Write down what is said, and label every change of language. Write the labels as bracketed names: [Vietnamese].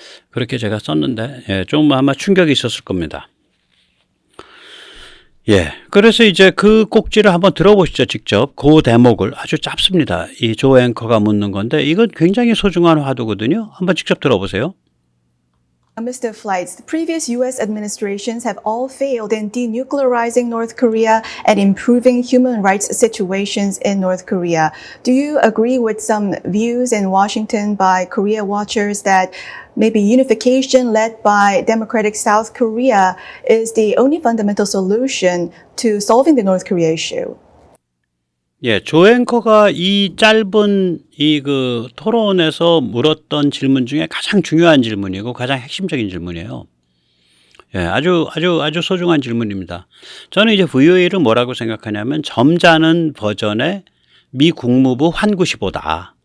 [Korean] 그렇게 제가 썼는데 좀 아마 충격이 있었을 겁니다. 그래서 이제 그 꼭지를 한번 들어보시죠. 직접 그 대목을 아주 짧습니다. 이 조 앵커가 묻는 건데 이건 굉장히 소중한 화두거든요. 한번 직접 들어보세요. [English] Mr. Flights, the previous U.S. administrations have all failed in denuclearizing North Korea and improving human rights situations in North Korea. Do you agree with some views in Washington by Korea watchers that maybe unification led by democratic South Korea is the only fundamental solution to solving the North Korea issue? [Korean] 예, 조 앵커가 이 짧은 이 그 토론에서 물었던 질문 중에 가장 중요한 질문이고 가장 핵심적인 질문이에요. 예, 아주 소중한 질문입니다. 저는 이제 VOA를 뭐라고 생각하냐면 점잖은 버전의 미 국무부 환구시보다.